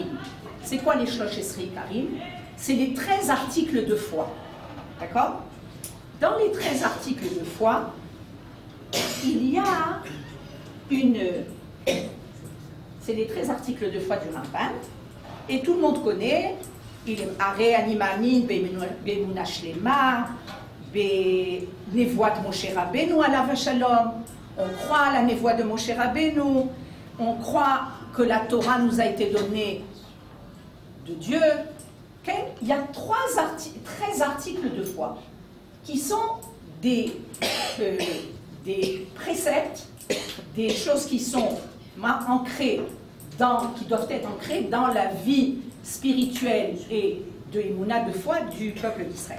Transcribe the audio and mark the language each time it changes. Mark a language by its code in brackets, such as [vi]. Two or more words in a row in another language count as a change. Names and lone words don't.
[fr] C'est quoi les [he] שלושה עשר עיקרים? [fr] C'est les 13 articles de foi. D'accord? Dans les 13 articles de foi, il y a c'est les 13 articles de foi du Rambam, et tout le monde connaît, [he] אני מאמין באמונה שלמה בנבואת משה רבנו עליו שלום. [fr] On croit à la névoie de Moshe Rabbeinu, on croit que la Torah nous a été donnée de Dieu. Il y a 13 articles de foi qui sont des préceptes, des choses qui sont ancrées qui doivent être ancrées dans la vie spirituelle et de l'émouna de foi du peuple d'Israël.